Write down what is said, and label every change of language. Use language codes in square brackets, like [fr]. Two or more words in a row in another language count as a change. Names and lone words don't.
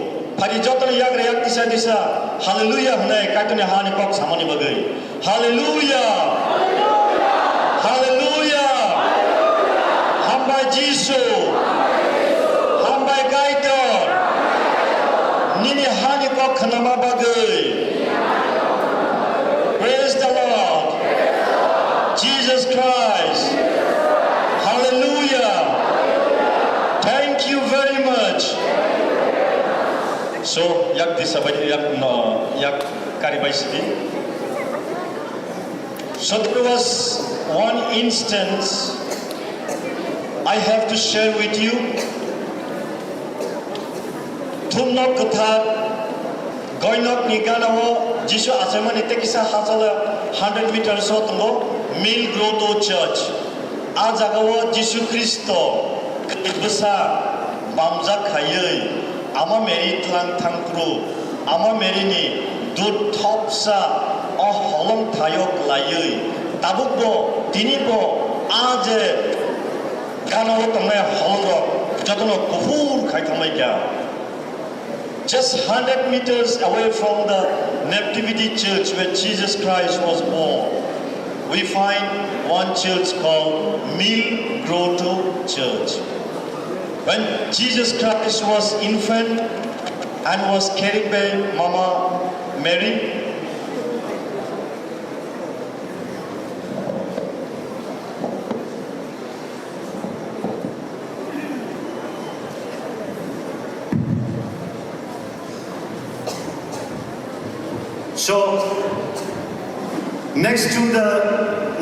[trp] Padi jotan yak rayak disa, hallelujah hanai kaitune hani kok samani bagai. Hallelujah. Hallelujah. Hambai Jisu. Hambai Kaitor. Nini hani kok khanama bagai. [en] Praise the Lord. Jesus Christ. Hallelujah. Thank you very much. So, [trp] yak disabay yak karibay sidi. [en] So there was one instance I have to share with you. [trp] Tumnok katha goinok niganawo Jisu asamani tekisa hasala 100 meters otongo Mill Grotto Church. Ajagawo Jisu Kristo kibasa bamja khayei ama meri tlang thangkru ama merini dut thopsa oh holong thayok layei tabukbo tinibo aje ganawo tongmai holong jotono kufur khai thamai kya. [en] Just 100 meters away from the Nativity Church where Jesus Christ was born, we find one church called Mill Grotto Church. When Jesus Christ was infant and was carried by Mama Mary, so next to the